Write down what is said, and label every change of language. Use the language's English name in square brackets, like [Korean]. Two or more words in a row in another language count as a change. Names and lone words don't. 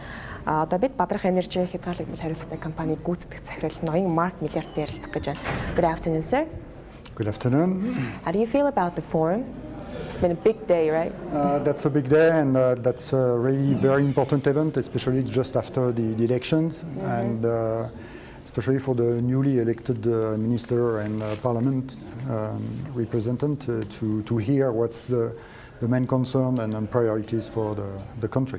[Mongolian] Одоо бид Бадрах Энержи хязгаарлагдмал хариуцлагатай компаниг гүйцэтгэх захирал ноён Марк Миллиардтай ярилцах гэж байна. [English] Good afternoon, sir. Good afternoon. How do you feel about the forum? It's been a big day, right? That's a big day, and that's a really very important event, especially just after the elections, and especially for the newly elected minister and parliament representative to hear what's the main concern and priorities for the country.